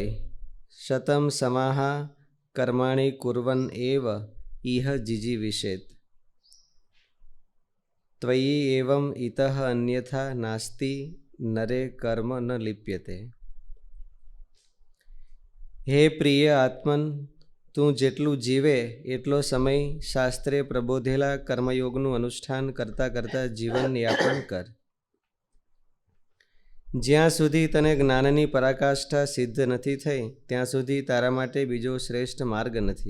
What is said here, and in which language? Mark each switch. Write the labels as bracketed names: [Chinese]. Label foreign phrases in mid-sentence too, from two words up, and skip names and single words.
[Sanskrit] शतम समाः कर्माणि कुर्वन् एव इह जिजीविषेत्। त्वयि एवं इतः अन्यथा नास्ति नरे कर्म न लिप्यते। हे प्रिय आत्मन, [Gujarati] તું જેટલું જીવે એટલો સમય શાસ્ત્રે પ્રબોધેલા કર્મયોગનું અનુષ્ઠાન કરતાં કરતાં જીવન યાપન કર. જ્યાં સુધી તને જ્ઞાનની પરાકાષ્ઠા સિદ્ધ નથી થઈ ત્યાં સુધી તારા માટે બીજો શ્રેષ્ઠ માર્ગ નથી.